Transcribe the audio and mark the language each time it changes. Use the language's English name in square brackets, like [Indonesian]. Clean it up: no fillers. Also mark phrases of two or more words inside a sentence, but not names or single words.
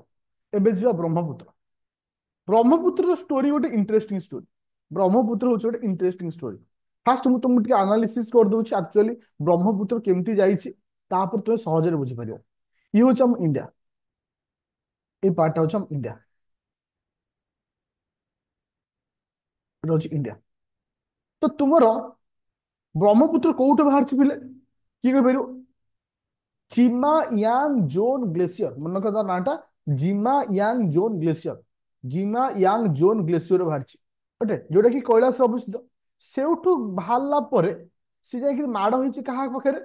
[Odia] ଏବେ ଯିବା ବ୍ରହ୍ମପୁତ୍ର। ବ୍ରହ୍ମପୁତ୍ରର ଷ୍ଟୋରି ଗୋଟେ [English] interesting story. [Odia] ବ୍ରହ୍ମପୁତ୍ର ହଉଛି ଗୋଟେ [English] interesting story. [Odia] ଫାଷ୍ଟ ମୁଁ ତମକୁ ଟିକେ ଆନାଲିସିସ୍ କରିଦଉଛି ଆକ୍ଚୁଆଲି ବ୍ରହ୍ମପୁତ୍ର କେମିତି ଯାଇଛି, ତାପରେ ତୁମେ ସହଜରେ ବୁଝିପାରିବ। ଇଏ ହଉଛି ଆମ ଇଣ୍ଡିଆ। এই ପାର୍ଟଟା ହଉଛି ଆମ ଇଣ୍ଡିଆ। [Bangla] এটা হচ্ছে ইন্ডিয়া। [Odia] তো ତୁମର ବ୍ରହ୍ମପୁତ୍ର କୋଉଠୁ ବାହାରିଛି ପିଲେ? କିଏ କହିପାରିବ? ଜିମା ୟାଙ୍ଗ ଜୋନ୍ ଗ୍ଲେସିୟର। ମନେ ରଖ ତା ନାଁଟା ଜିମା ୟାଙ୍ଗ ଜୋନ୍ ଗ୍ଲେସିୟର। ଜିମା ୟାଙ୍ଗ ଜୋନ୍ ଗ୍ଲେସିୟର ବାହାରିଛି। ଓକେ ଯୋଉଟା କି କୈଳାସରେ ଅବସ୍ଥିତ। ସେଇଠୁ ବାହାରିଲା ପରେ ସେ ଯାଇକି ମାଡ଼ ହେଇଛି କାହା ପାଖରେ?